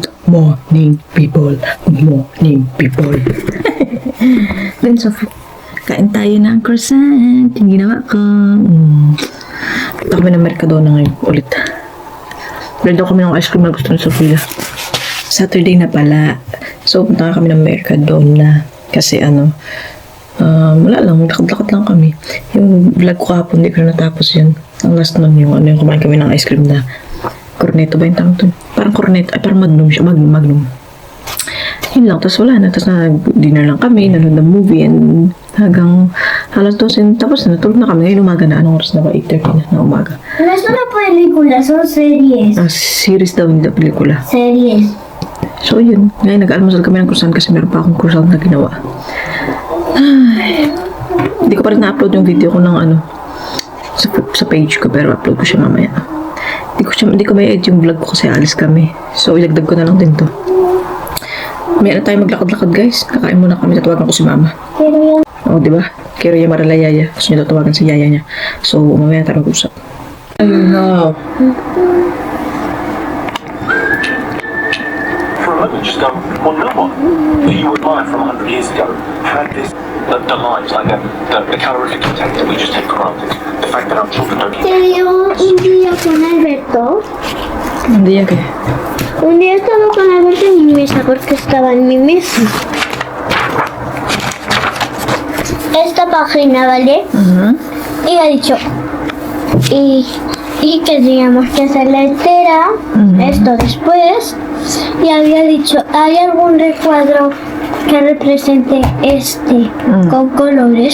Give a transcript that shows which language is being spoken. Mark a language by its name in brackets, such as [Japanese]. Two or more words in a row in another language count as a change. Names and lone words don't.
[English] morning people. Good morning people. Then Sophie, [Filipino] kain tayo ng croissant. Yung ginawa ko. Punta kami ng Mercadona ngayon ulit. Dahil daw kami ng [English] ice cream [Filipino] na gusto ni Sophia. Saturday na pala. So punta kami ng Mercadona. Kasi wala lang, lakad-lakad lang kami. Yung vlog ko kahapon, hindi ko na natapos yun. Ang last nun yung kumain kami ng [English] ice cream [Filipino] na cornetto ba yung tawag dun? Parang cornetto, parang magnum siya, magnum. Yun lang, tapos wala na. Tapos dinner lang kami, nanonood ng movie, and hanggang alas 12, tapos natulog na kami. Ngayon umaga na, anong oras na ba? 8:30 na umaga. [Spanish] No es una película, son series. [Filipino] Series daw, hindi pelikula. Series. So yun, ngayon nag-almusal kami ng croissant kasi meron pa akong croissant na ginawa. Hindi ko pa rin na-upload yung video ko ng sa page ko, pero upload ko siya mamaya. Hindi ko may edit yung vlog ko kasi alis kami. So ilagdag ko na lang din to. May tayo maglakad-lakad guys. Kakain muna kami, tatawagan ko si mama. Oo, diba? Kero yung marala yaya. Gusto niya tatawagan si yaya niya. So mamaya tayo mag-usap. Ayun na. [English] Just go, well, no one that you would buy from 100 years ago had this, the lines, like the calorific intake that we just take for granted. The fact that our children don't eat. [Spanish] Tenía un día con Alberto. Un día que... Un día estaba con Alberto en mi mesa porque estaba en mi mesa. Esta página, ¿vale? Y ha dicho, y que teníamos que hacerla entera, esto después, y había dicho, ¿hay algún recuadro que represente con colores?